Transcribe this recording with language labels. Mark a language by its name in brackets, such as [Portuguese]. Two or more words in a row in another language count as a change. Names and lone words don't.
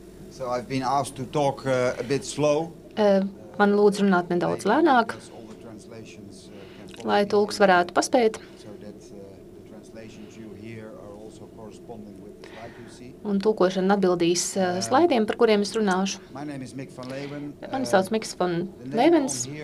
[English] So I've been asked to talk a bit slow. [Latvian] Man lūdz runāt nedaudz lēnāk, lai tulks varētu paspēt. Un tulkošana atbildīs slaidiem, par kuriem es runāšu. Mani sauc Miks van Levens.